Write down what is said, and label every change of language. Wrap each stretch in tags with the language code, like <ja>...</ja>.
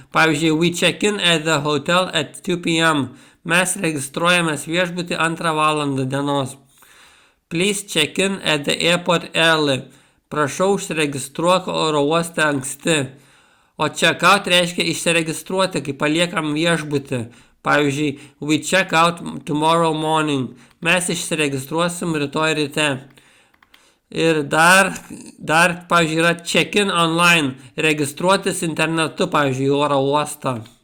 <lt>Pavyzdžiui,</lt> <en>we check in at the hotel at 2 p.m.</en> <lt>Mes registruojamės viešbutį 2 valandą dienos.</lt> <en>Please check in at the airport early.</en> <lt>Prašau užsiregistruok oro uoste anksti. O check out reiškia išsiregistruoti, kai paliekam viešbutį. Pavyzdžiui,</lt> <en>we check out tomorrow morning.</en> <lt>Mes išsiregistruosim rytoj ryte. Ir dar, pavyzdžiui, yra check-in online, registruotis internetu, pavyzdžiui, oro uostą.</lt>